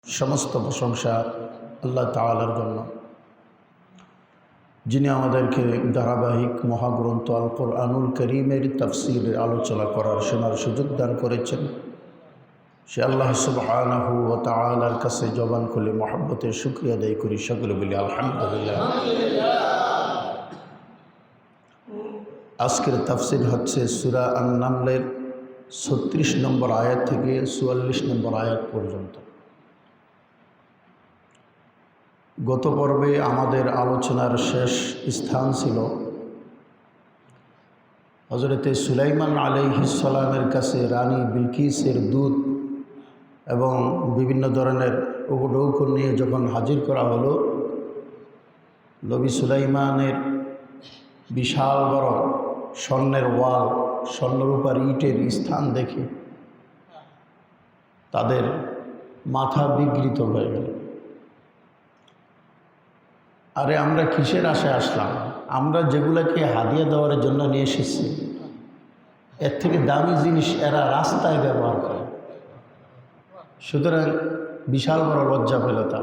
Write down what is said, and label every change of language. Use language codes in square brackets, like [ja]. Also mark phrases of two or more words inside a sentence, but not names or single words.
[bn] সমস্ত প্রশংসা আল্লাহ তাআলার জন্য যিনি আমাদেরকে ধারাবাহিক মহাগ্রন্থ আল কুরআনুল কারীমের তাফসীরের আলোচনা করার শোনার সুযোগ দান করেছেন। সে আল্লাহ সুবহানাহু ওয়া তাআলার কাছে জবান খুলে মোহাব্বতের শুকরিয়া আদায় করি, সকলে বলি আলহামদুলিল্লাহ। আজকের তাফসীর হচ্ছে সূরা আন-নামলের 36 নম্বর আয়াত থেকে 44 নম্বর আয়াত পর্যন্ত। গত পর্বে আমাদের আলোচনার শেষ স্থান ছিলো হযরতে সুলাইমান আলাইহিস সালামের কাছে রানী বিলকিসের দূত এবং বিভিন্ন ধরনের উপঢৌকন নিয়ে যখন হাজির করা হলো, নবী সুলাইমানের বিশাল বড় স্বর্ণের ওয়াল স্বর্ণরূপার ইটের স্থান দেখে তাদের মাথা বিকৃত হয়ে গেল। আরে আমরা কিসের আশায় আসলাম? আমরা যেগুলোকে হাদিয়া দেওয়ার জন্য নিয়ে এসেছি এর থেকে দামি জিনিস এরা রাস্তায় ব্যবহার করে। সুতরাং বিশাল বড় লজ্জা পেল তারা।